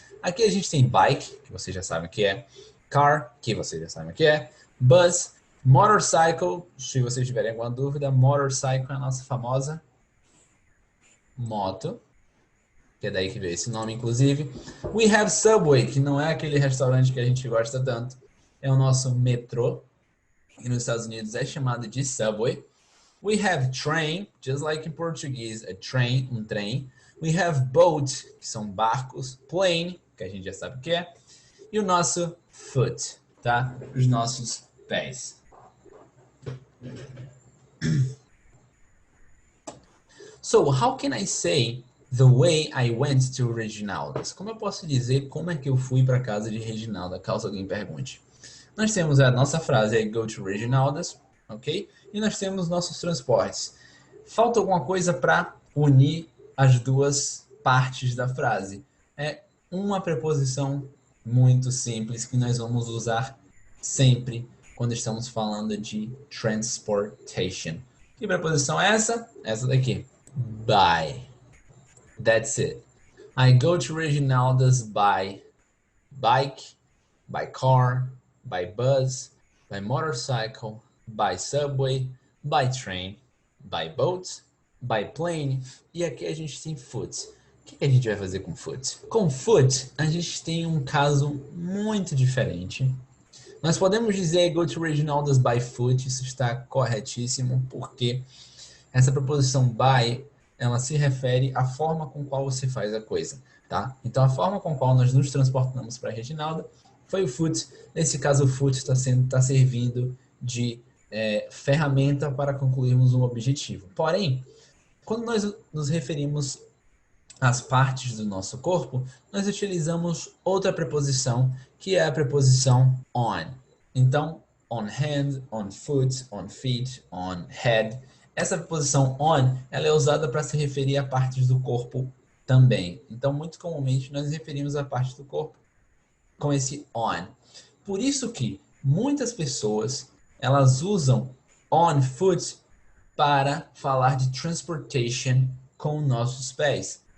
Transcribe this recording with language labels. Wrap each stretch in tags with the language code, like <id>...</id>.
<pt>Aqui a gente tem bike, que vocês já sabem o que é, car, que vocês já sabem o que é, bus, motorcycle, se vocês tiverem alguma dúvida, motorcycle é a nossa famosa moto, que é daí que veio esse nome, inclusive.</pt> <en>We have subway,</en> <pt>que não é aquele restaurante que a gente gosta tanto, é o nosso metrô, e nos Estados Unidos é chamado de subway.</pt> <en>We have train, just like in Portuguese, a train,</en> <pt>um trem.</pt> <en>We have boat,</en> <pt>que são barcos, plane, que a gente já sabe o que é, e o nosso foot, tá? Os nossos pés.</pt> <en>So, how can I say the way I went to Reginalda's?</en> <pt>Como eu posso dizer como é que eu fui para a casa de Reginalda, caso alguém pergunte? Nós temos a nossa frase,</pt> <en>I go to Reginalda's,</en> <pt>ok? E nós temos nossos transportes. Falta alguma coisa para unir as duas partes da frase. É uma preposição muito simples que nós vamos usar sempre quando estamos falando de transportation. Que preposição é essa? Essa daqui. By.</pt> <en>That's it. I go to Reginalda's by bike, by car, by bus, by motorcycle, by subway, by train, by boat, by plane.</en> <pt>E aqui a gente tem foot. O que a gente vai fazer com foot? Com foot, a gente tem um caso muito diferente. Nós podemos dizer</pt> <en>go to Reginaldas by foot,</en> <pt>isso está corretíssimo, porque essa preposição by, ela se refere à forma com qual você faz a coisa, tá? Então, a forma com qual nós nos transportamos para Reginalda foi o foot. Nesse caso, o foot está servindo de ferramenta para concluirmos um objetivo. Porém, quando nós nos referimos às partes do nosso corpo, nós utilizamos outra preposição, que é a preposição on. Então,</pt> <en>on hand, on foot, on feet, on head.</en> <pt>Essa preposição on, ela é usada para se referir a partes do corpo também. Então, muito comumente, nós nos referimos a partes do corpo com esse on. Por isso que muitas pessoas, elas usam on foot para falar de transportation com nossos pés.</pt>